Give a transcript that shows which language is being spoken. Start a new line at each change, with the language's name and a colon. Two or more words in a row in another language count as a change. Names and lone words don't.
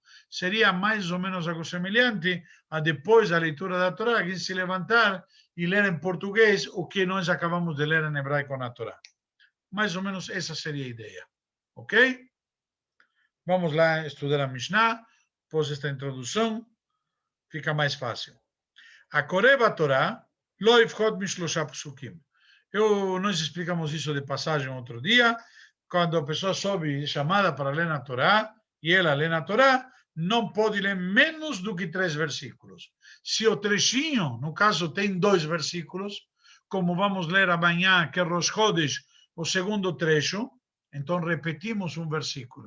Portuguese: Seria mais ou menos algo semelhante a depois da leitura da Torá, alguém se levantar e ler em português o que nós acabamos de ler em hebraico na Torá. Mais ou menos essa seria a ideia. Ok? Vamos lá estudar a Mishnah, após esta introdução, fica mais fácil.
Hebrew: הקורא בתורה, לא יפחות משלשה פסוקים.
Portuguese: Nós explicamos isso de passagem outro dia, quando a pessoa sobe chamada para ler na Torá, e ela lê na Torá, não pode ler menos do que 3 versículos. Se o trechinho, no caso, tem 2 versículos, como vamos ler amanhã, que é Rosh Chodesh, o segundo trecho, então repetimos um versículo.